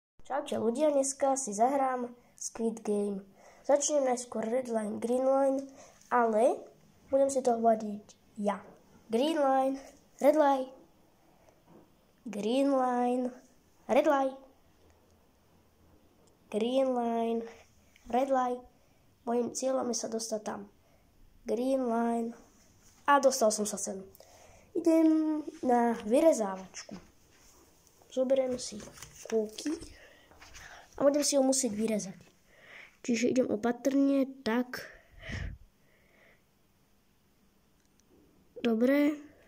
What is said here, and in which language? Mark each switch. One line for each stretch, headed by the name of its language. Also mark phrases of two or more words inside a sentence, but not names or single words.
Slovak: Čaute ľudia, dneska si zahrám Squid Game. Začnem najskôr
English: Red Line, Green Line,
Slovak: ale budem si to hovoriť ja.
English: Green Line, Red Line, Green Line, Red Line, Green Line, Red Line.
Slovak: Mojím cieľom je sa dostať tam.
English: Green Line.
Slovak: A dostal som sa sem. Idem na vyrezávačku. Zoberiem si kúky a budem si ho musieť vyrezať. Čiže idem opatrne, tak. Dobre.